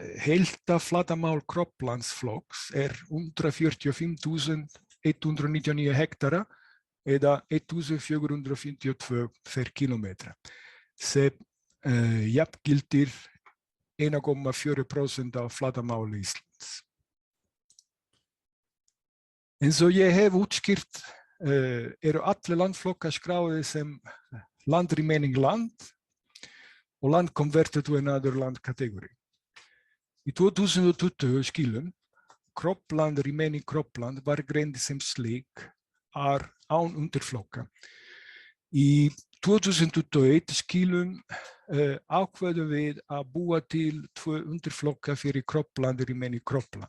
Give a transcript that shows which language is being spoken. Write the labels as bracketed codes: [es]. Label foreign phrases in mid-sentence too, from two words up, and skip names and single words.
[is] Heildarflatarmál croplandsflokks 145.199 hektara eða 1.452 per kilometra, sem jafngildir 1,4% af flatarmáli Íslands. Eins og ég hef útskýrt eru allir landflokkar skráðir sem [en] land remaining land [is] og [en] land converted to another land category. [is] Í 2020 skilum, [en] cropland remaining cropland [is] var greind sem slík án undirflokka. Í 2021 skilum ákveðum við að búa til 2 undirflokka fyrir [en] cropland remaining cropland.